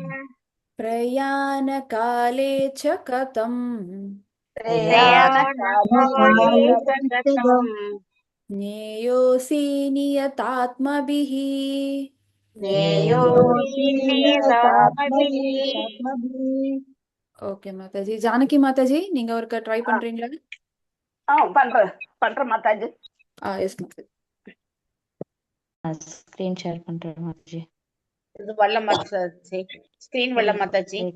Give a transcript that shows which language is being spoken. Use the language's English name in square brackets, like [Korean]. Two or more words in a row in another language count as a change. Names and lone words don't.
[Sanskrit] प्रयाणकाले च कथम् प्रयाणकाले च कथं ज्ञेयोऽसि नियतात्मभिः ज्ञेयोऽसि नियतात्मभिः [Tamil] ஓகே மாதாஜி. ஜானகி மாதாஜி, நீங்க ஒருக்க ட்ரை பண்றீங்களா? பண்ற மாதாஜி. எஸ் மாதாஜி. [English] screen share [Tamil] பண்றேன் மாதாஜி. இது வல்ல மாதாஜி. ஸ்கிரீன் வல்ல மாதாஜி.